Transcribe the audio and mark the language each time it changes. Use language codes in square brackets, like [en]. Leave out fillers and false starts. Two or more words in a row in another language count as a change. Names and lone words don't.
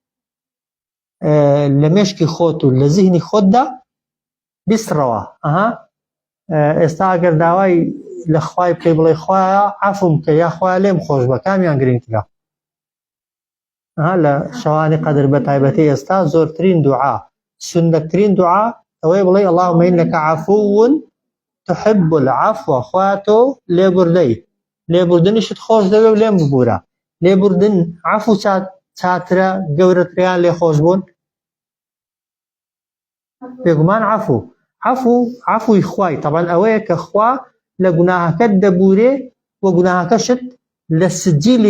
[ckb] لە مێشکی خۆت و لە زیهنی خۆتدا بیستڕەوە ئێستا ئەگەر داوای لە خوای بکەی بڵێ خوایە عەفوم کە یا خوایە لێم خۆش بە کامیان گرنگترە لە شەوانی قەدر بە تایبەتی ئێستا زۆرترین دوعا سنەتترین دوعا ئەوەی بڵێ [ar] اللهم إنك عفو تحب العفو [ckb] خوایە تۆ لێبوردەی لێبوردنیشت خۆش دەوێ و لێم ببوورە لێبوردن عەفو چاترە گەورەتریان لێ خۆش بوون بێگومان عەفوی خوای طبعا ئەوەیە کە خوا لە گوناهەکەت دەبورێ و گوناهەکەشت لە سجیلی